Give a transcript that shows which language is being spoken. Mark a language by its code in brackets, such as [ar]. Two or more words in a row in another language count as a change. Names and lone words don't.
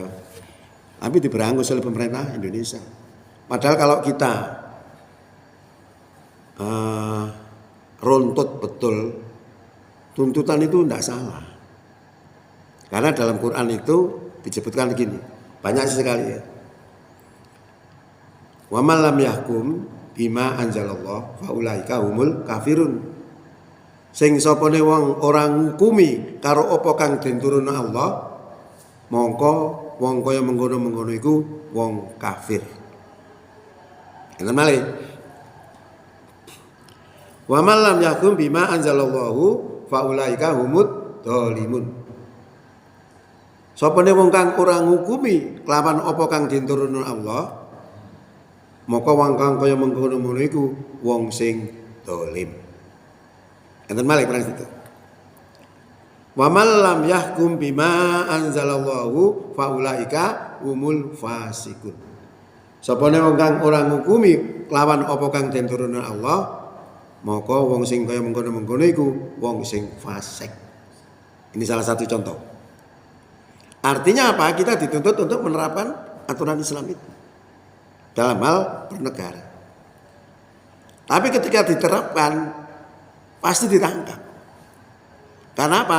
[id] Tapi diberangus oleh pemerintah Indonesia. Padahal kalau kita runtut betul, tuntutan itu tidak salah. Karena dalam Quran itu disebutkan begini, banyak sekali ya. [ar] ومن لم يحكم بما أنزل الله فأولئك هم الكافرون. [jv] Sing sapane wong ora ngukumi karo apa kang den turunna Allah, mongko wong kaya mengkono-mengkono iku wong kafir. Enten malih. [ar] ومن لم يحكم بما أنزل الله فأولئك هم الظالمون. [jv] Sapane wong kang ora ngukumi kelawan apa kang den turunna Allah, maka wong kang kaya mengkono-mengkono iku wong sing zalim. Enten malih [id] perang itu. [ar] ومن لم يحكم بما أنزل الله فأولئك هم الفاسقون. [jv] Sapane wong kang ora ngukumi kelawan apa kang den turunna Allah, maka wong sing kaya mengkono-mengkono iku wong sing fasik. [id] Ini salah satu contoh. Artinya apa? Kita dituntut untuk menerapkan aturan Islam itu dalam hal bernegara. Tapi ketika diterapkan pasti ditangkap. Karena apa?